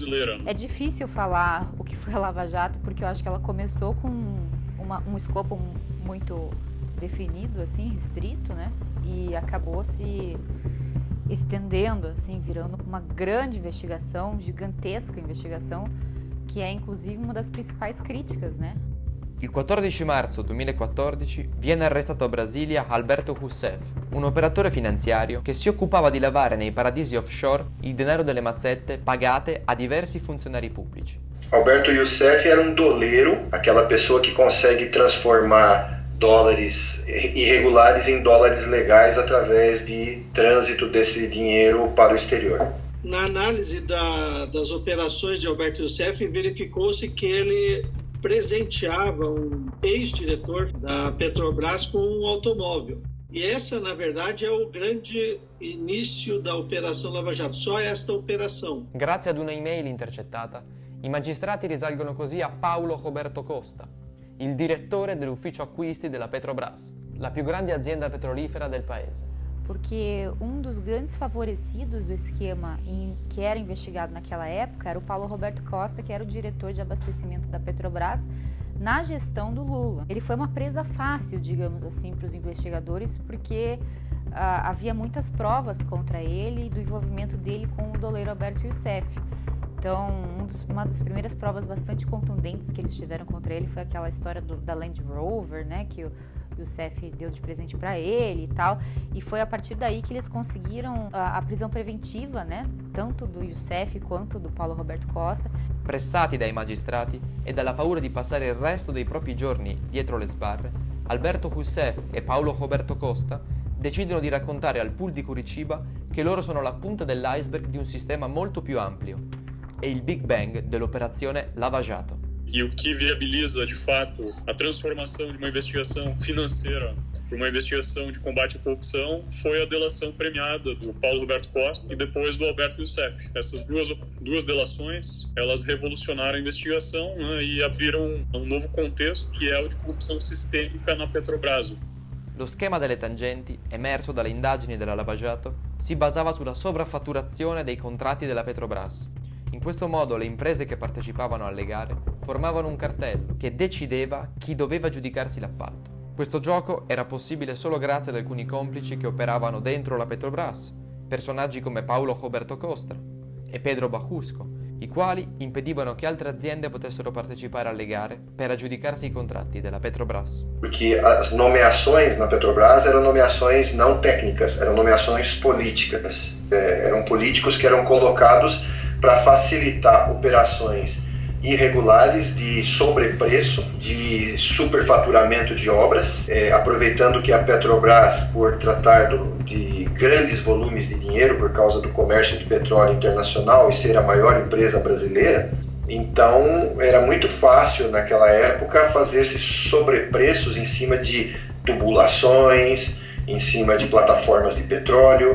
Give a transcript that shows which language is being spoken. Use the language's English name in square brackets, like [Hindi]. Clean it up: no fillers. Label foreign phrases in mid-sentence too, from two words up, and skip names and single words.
[Portuguese] É difícil falar o que foi a Lava Jato, porque eu acho que ela começou com um escopo muito definido, assim, restrito, e acabou se estendendo, assim, virando uma grande investigação, gigantesca investigação, que é inclusive uma das principais críticas, [Italian] Il 14 marzo 2014 viene arrestato a Brasilia Alberto Rousseff, un operatore finanziario che si occupava di lavare nei paradisi offshore il denaro delle mazzette pagate a diversi funzionari pubblici. [Portuguese] Alberto Rousseff era um doleiro, aquela pessoa que consegue transformar dólares irregulares em dólares legais através de trânsito desse dinheiro para o exterior. Na análise das operações de Alberto Rousseff, verificou-se que ele presenteava um ex-diretor da Petrobras com um automóvel. E essa, na verdade, é o grande início da Operação Lava Jato, só esta operação. [Italian] Grazie ad una email intercettata, i magistrati risalgono così a Paulo Roberto Costa, il direttore dell'ufficio acquisti della Petrobras, la più grande azienda petrolifera del paese. [Portuguese] Porque um dos grandes favorecidos do esquema que era investigado naquela época era o Paulo Roberto Costa, que era o diretor de abastecimento da Petrobras na gestão do Lula. Ele foi uma presa fácil, digamos assim, para os investigadores, porque havia muitas provas contra ele e do envolvimento dele com o doleiro Alberto Rousseff. Então, uma das primeiras provas bastante contundentes que eles tiveram contra ele foi aquela história da Land Rover, que o Rousseff deu de presente para ele e tal, e foi a partir daí que eles conseguiram a prisão preventiva, tanto do Rousseff quanto do Paulo Roberto Costa. [Italian] Pressati dai magistrati e dalla paura di passare il resto dei propri giorni dietro le sbarre, Alberto Rousseff e Paulo Roberto Costa decidono di raccontare al pool di Curitiba che loro sono la punta dell'iceberg di un sistema molto più ampio e il Big Bang dell'operazione Lava Jato. [Portuguese] E o que viabiliza, de fato, a transformação de uma investigação financeira para uma investigação de combate à corrupção foi a delação premiada do Paulo Roberto Costa e depois do Alberto Rousseff. Essas duas delações, elas revolucionaram a investigação e abriram um novo contexto, que é o de corrupção sistêmica na Petrobras. [Italian] Lo schema delle tangenti, emerso dalle indagini della Lava Jato, si basava sulla sovraffatturazione dei contratti della Petrobras. In questo modo le imprese che partecipavano alle gare formavano un cartello che decideva chi doveva giudicarsi l'appalto. Questo gioco era possibile solo grazie ad alcuni complici che operavano dentro la Petrobras, personaggi come Paulo Roberto Costa e Pedro Bajusco, i quali impedivano che altre aziende potessero partecipare alle gare per aggiudicarsi i contratti della Petrobras. [Portuguese] Porque as nomeações na Petrobras eram nomeações não técnicas, eram nomeações políticas. Eram políticos que eram colocados para facilitar operações irregulares de sobrepreço, de superfaturamento de obras, aproveitando que a Petrobras, por tratar de grandes volumes de dinheiro por causa do comércio de petróleo internacional e ser a maior empresa brasileira, Então era muito fácil naquela época fazer-se sobrepreços em cima de tubulações, em cima de plataformas de petróleo.